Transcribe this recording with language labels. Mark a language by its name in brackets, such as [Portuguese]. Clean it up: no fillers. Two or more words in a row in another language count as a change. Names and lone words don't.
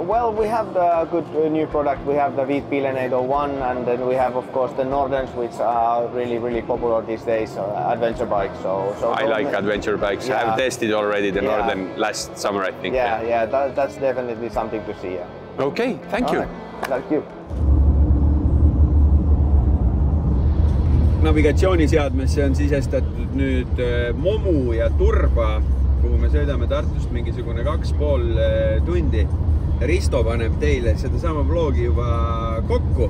[English] Well, we have the good new product. We have the Wheatpilen 801, and then we have, of course, the Nordens, which are really, really popular these days, adventure bikes. So I like adventure bikes. Yeah. I've tested already the Norden last summer, I think. Yeah, that's definitely something to see. Yeah. Okay, thank you. Thank you. [Estonian] Navigatsiooniseadmesse on sisestatud nüüd Momu ja Turba, kuhu me sõidame Tartust mingisugune 2,5 tundi. Risto paneb teile seda sama vlogi juba kokku.